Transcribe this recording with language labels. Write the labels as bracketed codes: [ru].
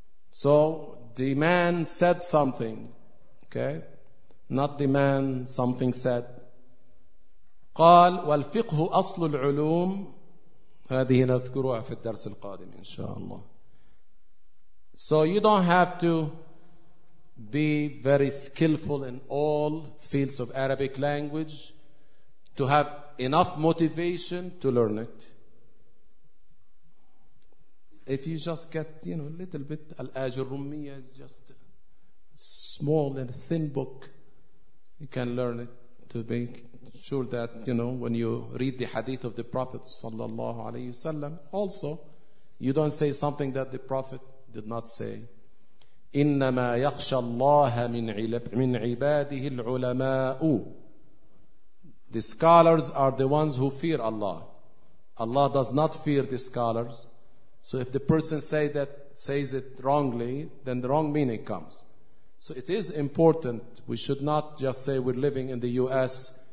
[en] So the man said something, okay, not the man something said. [ar] قال والفقه أصل العلوم، هذه نذكرها في الدرس القادم إن شاء الله. [en] So you don't have to be very skillful in all fields of Arabic language to have enough motivation to learn it. If you just get, you know, a little bit, Al-Ajurrumiyya is just a small and thin book, you can learn it to make sure that, you know, when you read the hadith of the Prophet sallallahu alayhi wasallam, also, you don't say something that the Prophet did not say. [ar] إنما يخشى الله من عباده العلماء. [en] The scholars are the ones who fear Allah. Allah does not fear the scholars. So if the person says it wrongly, then the wrong meaning comes. So it is important. We should not just say we're living in the U.S.